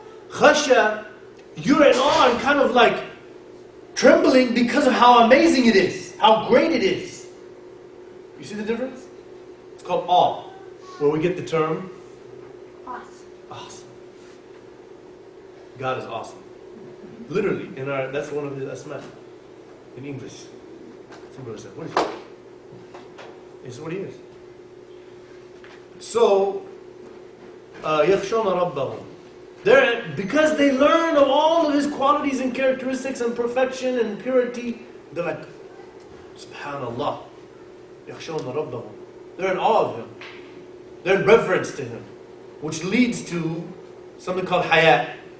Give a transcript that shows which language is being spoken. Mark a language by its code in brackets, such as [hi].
[en] Khashya, you're in awe and kind of like trembling because of how amazing it is, how great it is. You see the difference? It's called awe, where we get the term awesome. God is awesome. Literally, that's one of his asma in English. Somebody said, what is it? It's what he is. So, [ar] يَخْشَوْنَ رَبَّهُمْ. [en] Because they learn of all of his qualities and characteristics and perfection and purity, they're like, Subhanallah. [ar] يَخْشَوْنَ رَبَّهُمْ. [en] They're in awe of him. They're in reverence to him. Which leads to something called hayat.